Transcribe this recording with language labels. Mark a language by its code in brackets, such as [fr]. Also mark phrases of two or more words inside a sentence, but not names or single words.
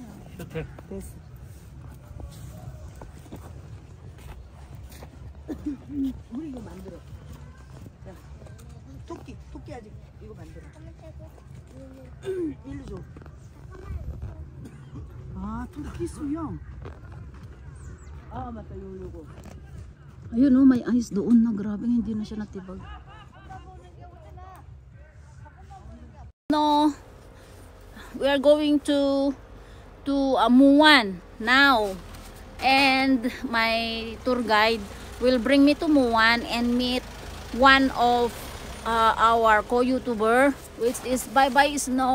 [ko] 됐어. 우리 이거 만들어. 자, 토끼 아직 이거 만들어. 일로 줘. 아, 토끼 수영. 아, 맞다. 요거. [tl] Ayun o, may ice doon na. Grabe, hindi na siya natibag. [en] No, we are going to Muan now. And my tour guide will bring me to Muan and meet one of our co-YouTuber, which is Bye Bye Snow.